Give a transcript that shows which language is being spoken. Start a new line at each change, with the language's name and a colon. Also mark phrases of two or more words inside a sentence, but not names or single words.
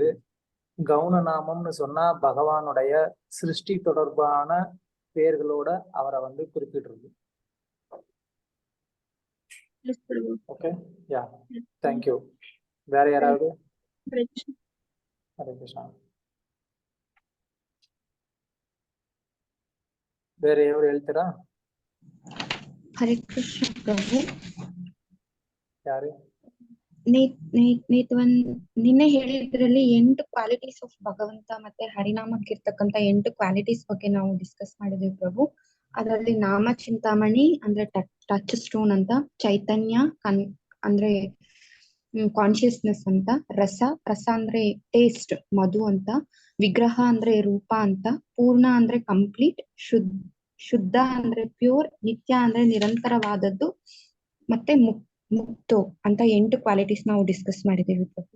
Tamil: கவுன நாமம்னு சொன்னா பகவானுடைய சிருஷ்டி தொடர்பான பெயர்களோட அவரை குறிப்பிடுறது.
English: okay, ya, thank you.
Tamil: வேற யாராவது? ஹரே கிருஷ்ணா. வேற யாரும் எழுத்துறா?
Kannada: ಹರೇ ಕೃಷ್ಣ ಪ್ರಭು. ಯಾರು? ನಿನ್ನೆ ಹೇಳಿದ್ರಲ್ಲಿ 8
English: qualities of
Kannada: ಭಗವಂತ ಮತ್ತೆ ಹರಿನಾಮಕ್ಕೆ ಇರ್ತಕ್ಕಂತ 8 ಕ್ವಾಲಿಟೀಸ್ ಬಗ್ಗೆ ನಾವು ಡಿಸ್ಕಸ್ ಮಾಡಿದ್ವಿ ಪ್ರಭು. ಅದರಲ್ಲಿ ನಾಮ ಚಿಂತಾಮಣಿ ಅಂದ್ರೆ
English: touch stone
Kannada: ಅಂತ, ಚೈತನ್ಯ ಅಂದ್ರೆ ಕಾನ್ಶಿಯಸ್ನೆಸ್ ಅಂತ, ರಸ ಅಂದ್ರೆ ಟೇಸ್ಟ್ ಮಧು ಅಂತ, ವಿಗ್ರಹ ಅಂದ್ರೆ ರೂಪ ಅಂತ, ಪೂರ್ಣ ಅಂದ್ರೆ ಕಂಪ್ಲೀಟ್, ಶುದ್ಧ ಅಂದ್ರೆ ಪ್ಯೂರ್, ನಿತ್ಯ ಅಂದ್ರೆ ನಿರಂತರವಾದದ್ದು, ಮತ್ತೆ ಮುಕ್ತು ಅಂತ 8 ಕ್ವಾಲಿಟೀಸ್ ನಾವು ಡಿಸ್ಕಸ್ ಮಾಡಿದ್ದೀವಿ ಪ್ರಭು.